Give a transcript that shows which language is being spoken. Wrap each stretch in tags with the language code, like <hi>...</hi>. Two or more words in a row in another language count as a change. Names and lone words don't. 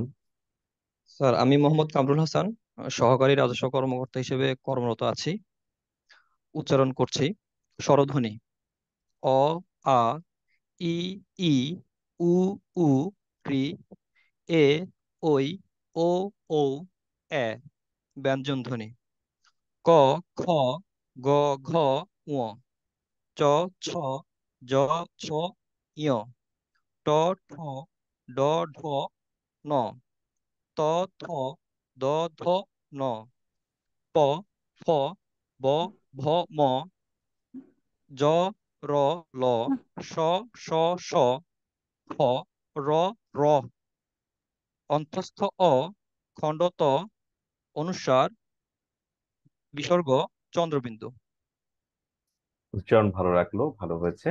<bn>স্যার আমি মোহাম্মদ কামরুল হাসান, সহকারী রাজস্ব কর্মকর্তা হিসেবে কর্মরত আছি। উচ্চারণ করছি। স্বরধ্বনি অ আ ই ই উ উ রি এ ওই ও ঔ এ। ব্যঞ্জন ধ্বনি ক খ গ ঘ ঙ চ ছ জ ছ ঞ ট ঠ ড ঢ ন ত থ দ ধ ন প ফ ব ভ ম জ র ল স স স খ র র অন্তস্থ অ খণ্ডত অনুসার বিসর্গ চন্দ্রবিন্দু। উচ্চারণ ভালো রাখলো, ভালো হয়েছে।</bn>